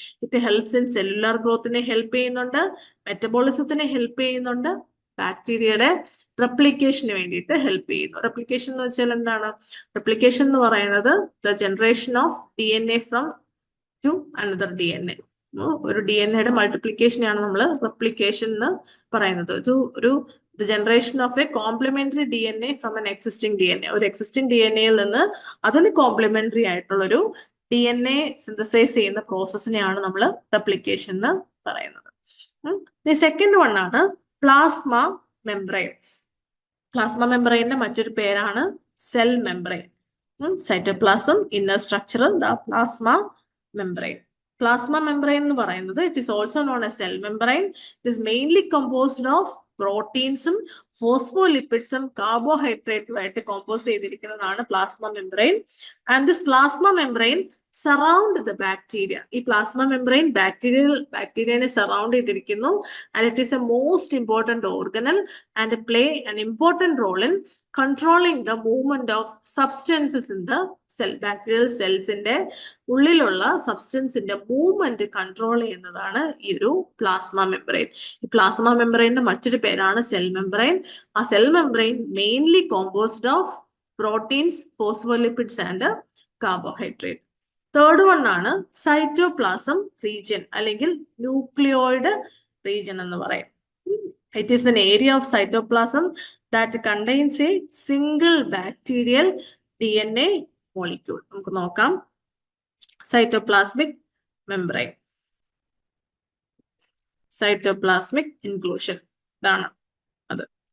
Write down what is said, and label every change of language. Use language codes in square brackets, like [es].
[en] it helps in [ml] cellular ഗ്രോത്തിനെ help ചെയ്യുന്നുണ്ട്, മെറ്റബോളിസത്തിനെ help ചെയ്യുന്നുണ്ട്, ബാക്ടീരിയയുടെ റെപ്ലിക്കേഷന് വേണ്ടിയിട്ട് ഹെൽപ്പ് ചെയ്യുന്നു. റെപ്ലിക്കേഷൻ എന്ന് വെച്ചാൽ എന്താണ്? റെപ്ലിക്കേഷൻ എന്ന് പറയുന്നത് [en] The generation of DNA from to another DNA. [ml] ഒരു DNA മൾട്ടിപ്ലിക്കേഷനെയാണ് നമ്മൾ റെപ്ലിക്കേഷൻ എന്ന് പറയുന്നത്. [en] ഒരു the generation of a complementary DNA from an existing DNA. [ml] ഒരു എക്സിസ്റ്റിംഗ് DNA-യിൽ നിന്ന് അതിന് കോംപ്ലിമെന്ററി ആയിട്ടുള്ള ഒരു DNA സിന്തസൈസ് ചെയ്യുന്ന പ്രോസസ്സിനെയാണ് നമ്മൾ റെപ്ലിക്കേഷൻ എന്ന് പറയുന്നത്. സെക്കൻഡ് വൺ ആണ് പ്ലാസ്മ മെംബ്രെയിൻ. പ്ലാസ്മ മെംബ്രെയിന്റെ മറ്റൊരു പേരാണ് cell membrane. Cytoplasm, inner structure, plasma membrane. [en] Plasma membrane [ml] എന്ന് പറയുന്നത് [en] it is also known as cell membrane. It is mainly composed of [ml] പ്രോട്ടീൻസും ഫോസ്ഫോലിപ്പിഡ്സും കാർബോഹൈഡ്രേറ്റുമായിട്ട് combos ചെയ്തിരിക്കുന്നതാണ് plasma membrane. [en] And this plasma membrane surround the bacteria. [ml] ഈ plasma membrane ബാക്ടീരിയനെ surround ചെയ്തിരിക്കുന്നു. [en] And it is a most important organelle and play an important role in controlling the movement of substances in the cell. [ml] Bacterial സെൽസിന്റെ ഉള്ളിലുള്ള സബ്സ്റ്റൻസിന്റെ movement control ചെയ്യുന്നതാണ് ഈ ഒരു plasma membrane. ഈ plasma മെംബ്രെയിന്റെ മറ്റൊരു പേരാണ് cell membrane. ആ cell membrane [en] Mainly composed of proteins, phospholipids and carbohydrate. [ml] Third one ആണ് cytoplasm region അല്ലെങ്കിൽ ന്യൂക്ലിയോയിഡ് റീജിയൻ എന്ന് പറയും. [en] It is an area of cytoplasm that contains a single bacterial DNA molecule. [ml] നമുക്ക് നോക്കാം. [en] Cytoplasmic membrane. Cytoplasmic inclusion. [ml] ഇതാണ് അത്.